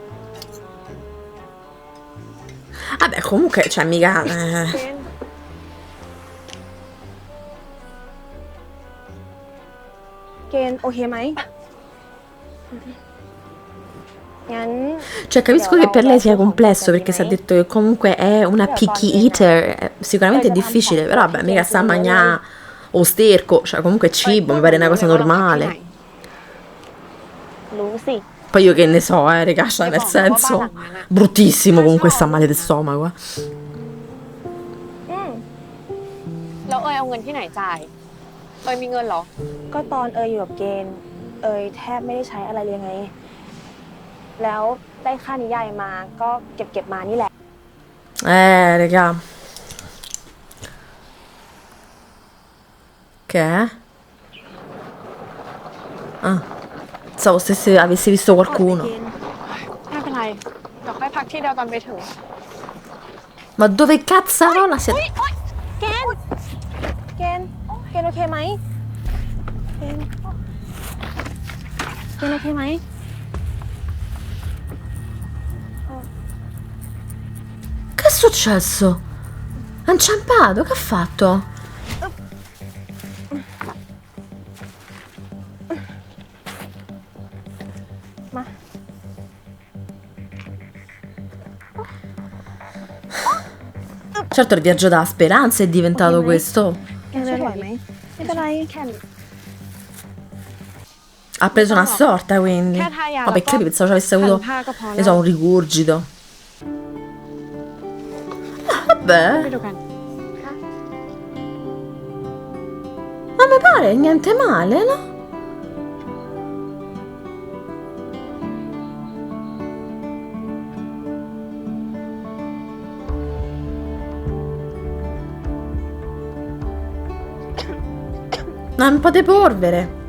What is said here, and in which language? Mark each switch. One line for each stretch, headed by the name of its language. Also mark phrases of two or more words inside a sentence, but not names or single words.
Italian: Vabbè, comunque, cioè, mica.
Thai: เกณฑ์ เกณฑ์โอเคไหมงั้น
Italian: Cioè, capisco che per lei sia complesso perché si è detto che comunque è una
English: picky eater.
Italian: Sicuramente è difficile, però vabbè, mica sta a mangiare o sterco, cioè, comunque cibo, mi pare una cosa normale.
Thai: รู้สิ
Italian: Poi io che ne so, raga, cioè, nel senso, bruttissimo comunque sta male del stomaco. อืม
Thai: แล้วเอยเอาเงินที่ไหนจ่าย เอยมีเงินเหรอ ก็ตอนเอยอยู่กับเกณฑ์เอยแทบไม่ได้ใช้อะไรเลยไง แล้วได้ค่านิยายมาก็เก็บมานี่แหละ
Italian: Raga. Che è? Ah. Pensavo avessi visto
Thai: กดไป
Italian: qualcuno.
Thai: เกณฑ์ ไม่เป็นไร เดี๋ยวค่อยพักที่เดียวตอนไปถึง
Italian: Ma dove cazzarola si è...
Thai: เกณฑ์เกณฑ์เกณฑ์โอเคไหมเกณฑ์โอเคไหม
Italian: Che è successo? Ha inciampato? Che ha fatto? Ma Certo il viaggio da speranza è diventato Ok, questo.
Thai: เกณฑ์ไหวไหมไม่เป็นไรแค่
Italian: Ha preso una sorta quindi.
Thai: แค่ทายา
Italian: Vabbè, che pensavo ci avesse
Thai: พัน
Italian: avuto,
Thai: ผ้าก็พอ
Italian: ne
Thai: แล้ว
Italian: so, un rigurgito.
Thai: ไป
Italian: Vabbè,
Thai: ดูกัน
Italian: ma mi pare niente male, no? Un po' di polvere.